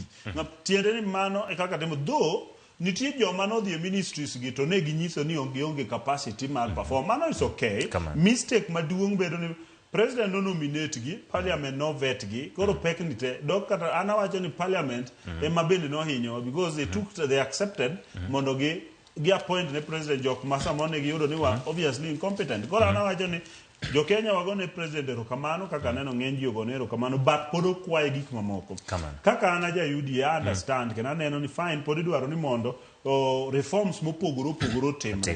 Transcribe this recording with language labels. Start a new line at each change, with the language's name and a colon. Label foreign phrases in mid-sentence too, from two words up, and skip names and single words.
Luo (Kenya and Tanzania): Tiende ni mano e kaka temo nitie joma nodhi e ministries gi to ne ginyiso ni onge capacity mar perform.
English: Mano is okay.
Luo (Kenya and Tanzania): Mistake maduong' bedo ni president no nominate gi, parliament no vet gi, koro pek ni te. Dok kata ana wacho ni parliament ema bende no hinyo
English: because they accepted
Luo (Kenya and Tanzania): mondo gi appoint ne president jok masamo ne giyudo ni wa
English: obviously incompetent.
Luo (Kenya and Tanzania): Koro ana wacho ni jo Kenya wagone president erokamano kaka neno ng'eny ji ogone erokamano but pod okwaye gik mamoko. Kaka ana ja UDA understand kena neno ni fine pod idwaro ni mondo reforms mopogore opogore otimre.